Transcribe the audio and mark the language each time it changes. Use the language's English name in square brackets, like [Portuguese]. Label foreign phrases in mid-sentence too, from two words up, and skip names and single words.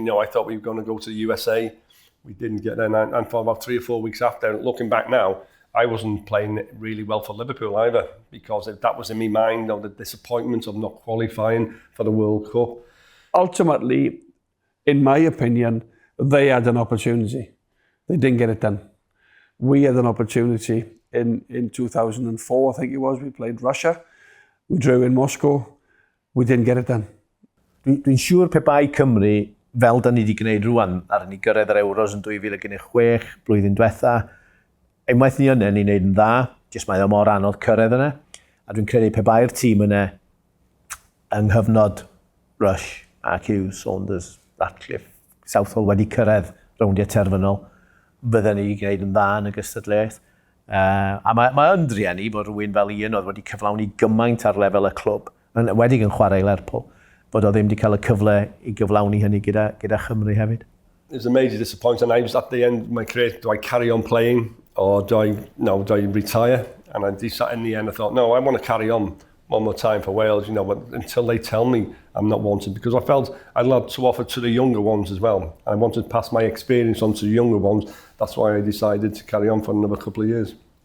[English] I thought we were going to go to the USA. We didn't get there, and for about 3 or 4 weeks after, looking back now, I wasn't playing really well for Liverpool either, because that was in my mind, the disappointment of not qualifying for the World Cup. Ultimately, in my opinion, they had an opportunity. They didn't get it done. We had an opportunity in 2004, I think it was. We played Russia. We drew in Moscow. We didn't get it done. [Welsh] Dwi'n siŵr pe bai Cymru, fel da ni wedi gwneud rwan, ar ni gyrraedd yr Euros yn 2016, blwyddyn diwetha, unwaith ni yna ni'n neud yn dda, jyst mae o mor anodd cyrraedd yna. A dwi'n credu pe bai'r tîm yna yng nghyfnod Rush, Mark Hughes, Saunders, Ratcliffe, Southall wedi cyrraedd rowndiau terfynol, bydden ni gwneud yn dda yn y gystadleuaeth. A mae ymdriennu bod rhywun fel Ian oedd wedi cyflawni gymaint ar lefel y clwb, yn wedi yn chwarae Lerpwl, bod o ddim wedi cael y cyfle I gyflawni hynny gyda Chymru hefyd. [English] It was a major disappointment. I was at the end of my career, do I carry on playing or do I retire? And I decided in the end, I thought, no, I want to carry on one more time for Wales, but until they tell me I'm not wanted, because I felt I'd love to offer to the younger ones as well. I wanted to pass my experience on to the younger ones. That's why I decided to carry on for another couple of years.